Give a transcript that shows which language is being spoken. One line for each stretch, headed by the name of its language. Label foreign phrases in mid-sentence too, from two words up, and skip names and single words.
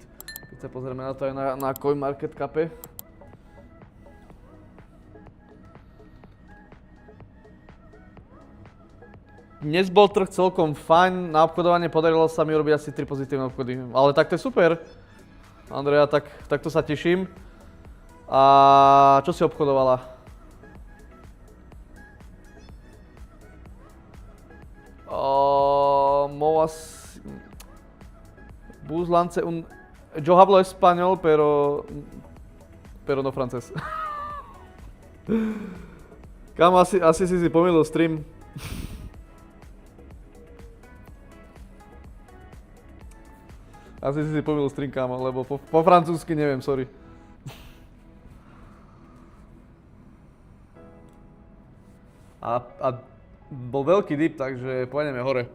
Slovak: Keď sa pozrieme na to aj na CoinMarketCape. Dnes bol trh celkom fajn, na obchodovanie podarilo sa mi urobiť asi 3 pozitívne obchody, ale tak to je super. Andrea, takto sa teším. A čo si obchodovala? Movas... Buslance un...
Spanish: Yo hablo español, pero no francés.
Slovak: Kámo, asi si pomýlil stream. Asi si pomýlil stream, kámo, lebo po francúzsky neviem, sorry. A bol veľký dip, takže pôjdeme hore.